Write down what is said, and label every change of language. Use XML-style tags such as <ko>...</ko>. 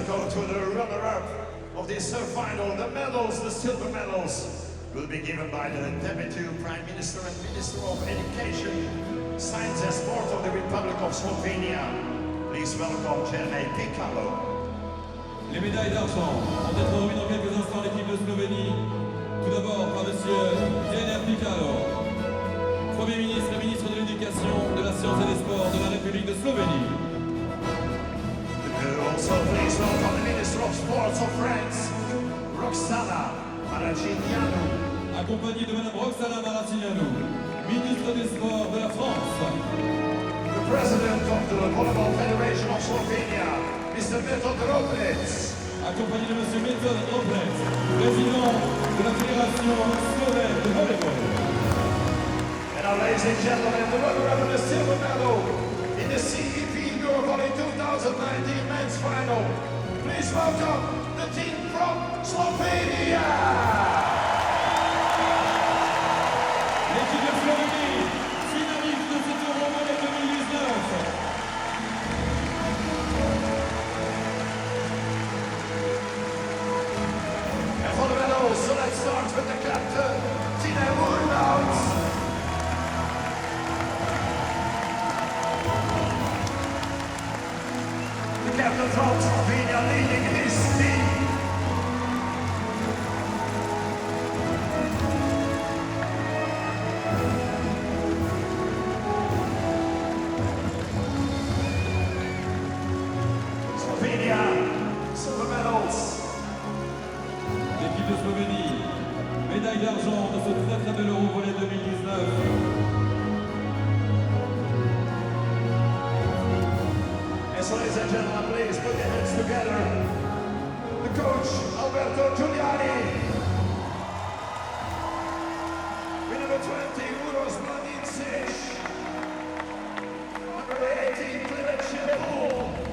<en>to the runner-up of this final. The medals, the silver medals, will be given by the Deputy Prime Minister and Minister of Education, Science and Sport of the Republic of Slovenia. Please welcome Jernej Pikalo.</en> <fr>Les médailles d'argent vont être remises dans quelques instants à l'équipe de Slovénie. Tout d'abord par monsieur Jernej Pikalo, Premier ministre et ministre de l'Éducation, de la Science et des Sports de la République de Slovénie.</fr> <en>Also please welcome the Minister of Sports of France, Roxana Maracineanu.</en> <fr>Accompagné de madame Roxana Maracineanu, ministre des Sports de la France.</fr> <en>The President of the Volleyball Federation of Slovenia, Mr. Metod Roblec.</en> <fr>Accompagné de monsieur Metod Roblec, président de la Fédération slovène de volleyball.</fr> <en>And now, ladies and gentlemen, the runner-up of the silver medal in the CEV EuroVolley 2019 men's final. Please welcome the team from Slovenia.</en> <fr>L'équipe de Slovénie, finaliste de cet EuroVolley 2019.</fr> <en>And for the medals, so let's start with the captain, Tina Murnauts. The captain from Slovenia leading his team. Slovenia, silver medals.</en> <fr>L'équipe de Slovénie, médaille d'argent de ce très très bel EuroVolley 2019.</fr> <en>So ladies and gentlemen, please put your hands together. The coach, Alberto Giuliani. With number 20, Uros Mladincic. Number 18, Klimet Šepul.</en>